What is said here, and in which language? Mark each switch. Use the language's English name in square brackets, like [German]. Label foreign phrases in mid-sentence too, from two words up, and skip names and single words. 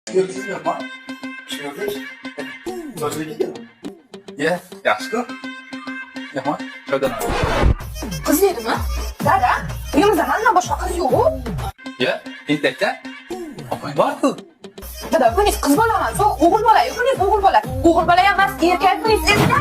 [Turkish] Gördünüz mü bak? Gördünüz mü? Sözlü gidiyor. [Uzbek] Ya, yaxshi-ku. Yomon, joydan ol. Qiz dedimi? Dada, uyimizda mandan boshqa qiz yo'q-ku. Ya, tentakda opang bor-ku. Dada, buningiz qiz bola emas, u o'g'il bola-yu, buningiz o'g'il bola. O'g'il bola emas, erkak, buningiz erkak.